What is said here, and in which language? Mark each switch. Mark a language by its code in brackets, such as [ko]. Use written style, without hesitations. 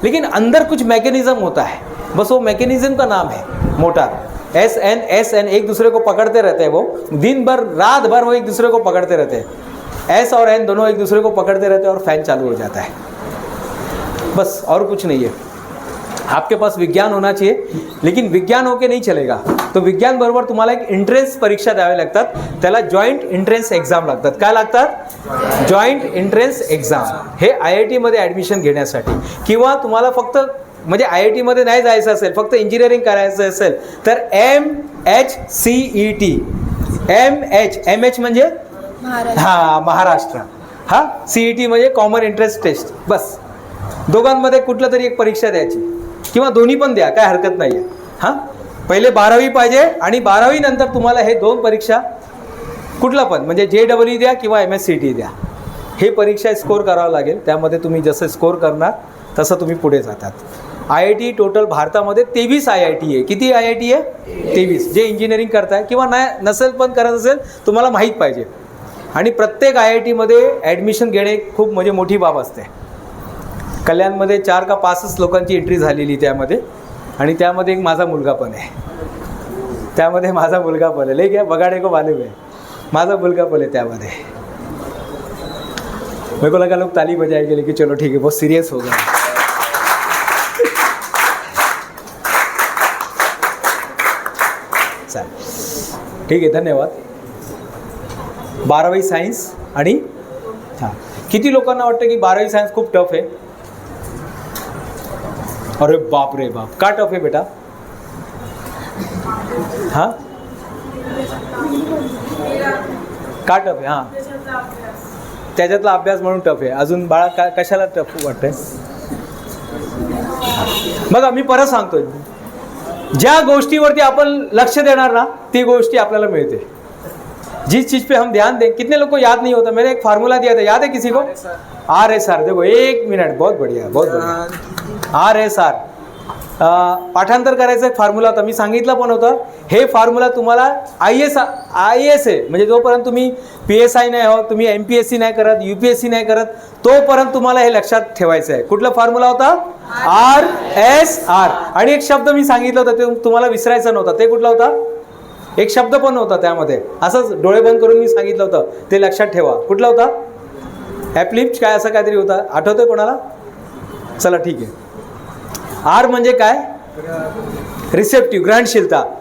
[hi] लेकिन अंदर कुछ मैकेनिज्म होता है, बस वो मैकेनिज्म का नाम है मोटर। एस एन एक दूसरे को पकड़ते रहते हैं, वो दिन भर रात भर वो एक दूसरे को पकड़ते रहते हैं। एस और एन दोनों एक दूसरे को पकड़ते रहते हैं और फैन चालू हो जाता है, बस और कुछ नहीं है। आपके पास विज्ञान होना चाहिए, लेकिन विज्ञान होके नाही चलेगा। [mr] तो विज्ञान बरोबर तुम्हाला एक एंट्रन्स परीक्षा द्यावे लागतात, त्याला जॉइंट एंट्रन्स एक्झाम लागतात। काय लागतात? Joint entrance exam. हे IIT मध्ये ॲडमिशन घेण्यासाठी, किंवा तुम्हाला फक्त म्हणजे IIT मध्ये नाही जायचं असेल, फक्त इंजिनिअरिंग करायचं असेल तर MHCET, MH म्हणजे महाराष्ट्र, हा CET म्हणजे कॉमन एंट्रन्स टेस्ट। बस दोघांमध्ये कुठलं तरी एक परीक्षा द्यायची, किंवा दोन्ही पण द्या, काय हरकत नाही आहे। हां, पहिले 12वी पाहिजे आणि 12वी नंतर तुम्हाला हे दोन परीक्षा कुठला पण म्हणजे JEE द्या किंवा MSCET द्या, हे परीक्षा स्कोर करावं लागेल। त्यामध्ये तुम्ही जसं स्कोर करणार तसं तुम्ही पुढे जातात। IIT टोटल भारतामध्ये 23 IIT आहे। किती IIT आहे? 23। जे इंजिनिअरिंग करताय किंवा नाही नसेल पण करत असेल, तुम्हाला माहीत पाहिजे। आणि प्रत्येक IIT मध्ये ॲडमिशन घेणे खूप म्हणजे मोठी बाब असते। कल्याणमध्ये 4 का 5च लोकांची एंट्री झालेली त्यामध्ये, आणि त्यामध्ये एक माझा मुलगा पण आहे। त्यामध्ये माझा मुलगा पण आहे, [hi] लेके बगाड़े को मालूम है, [mr] माझा मुलगा पण आहे त्यामध्ये। [hi] मेरे को लगा लोग ताली बजाएंगे, लेकिन चलो ठीक है, बहुत सीरियस हो गया। [mr] चालेल, ठीक आहे, धन्यवाद। 12वी सायन्स आणि हां, किती लोकांना वाटतं की 12वी सायन्स खूप टफ आहे? अरे बाप रे बाप, का टफ आहे बेटा? हां, का टफ आहे? हां, त्याच्यातला अभ्यास म्हणून टफ आहे। अजून बाळा का कशाला टफ वाटतंय? बघा मी परत सांगतोय, ज्या गोष्टीवरती आपण लक्ष देणार ना, ती गोष्टी आपल्याला मिळते। [hi] जिस चीज़ पे हम ध्यान दें, कितने लोग को याद नहीं होता? मैंने एक फार्मूला दिया था, याद है किसी को? [en] RSR। [hi] देखो एक मिनट, बहुत बढ़िया, बहुत बढ़िया। [mr] RSR पाठांतर करायचा एक फार्म्युला होता, मी सांगितलं पण होतं। हे फार्म्युला तुम्हाला IAS आहे, म्हणजे जोपर्यंत तुम्ही PSI नाही हो, तुम्ही MPSC नाही करत, UPSC नाही करत, तोपर्यंत तुम्हाला हे लक्षात ठेवायचं आहे। कुठला फॉर्म्युला होता? RSR। आणि एक शब्द मी सांगितलं होतं, ते तुम्हाला विसरायचं नव्हतं। ते कुठला होता? एक शब्द पण होता त्यामध्ये, असंच डोळे बंद करून मी सांगितलं होतं, ते लक्षात ठेवा। कुठला होता? ॲप्लिप्ट काय असं काहीतरी होता, आठवतंय कोणाला? चला ठीक आहे। R म्हणजे काय? रिसेप्टिव्ह, ग्रहणशीलता।